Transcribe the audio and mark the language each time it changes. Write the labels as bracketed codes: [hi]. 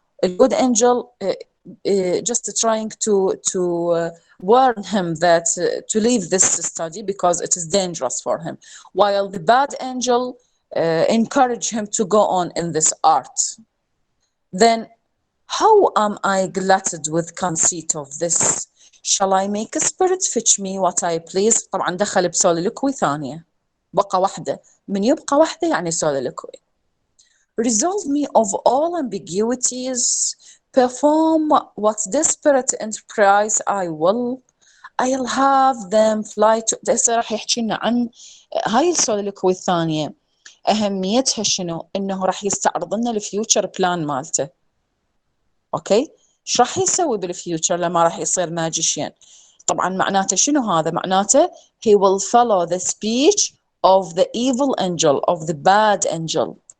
[en] A good angel just trying to warn him that to leave this study because it is dangerous for him, while the bad angel encourage him to go on in this art. Then How am I glutted with conceit of this? Shall I make a spirit fetch me what I please? [ar] طبعا دخل بسوليلوكوي ثانية، بقى واحدة، من يبقى واحدة يعني سوليلوكوي. [en] Resolve me of all ambiguities, perform what desperate enterprise I will. I'll have them fly to. [ar] هسه راح يحكي لنا عن هاي السوليلوكوي الثانية، أهميتها شنو؟ إنه راح يستعرض لنا الفيوتشر بلان مالته. أوكي؟ إيش راح يسوي بالفيوتشر لما راح يصير ماجيشيان؟ طبعا معناته شنو هذا؟ معناته [en] he will follow the speech of the evil angel, of the bad angel.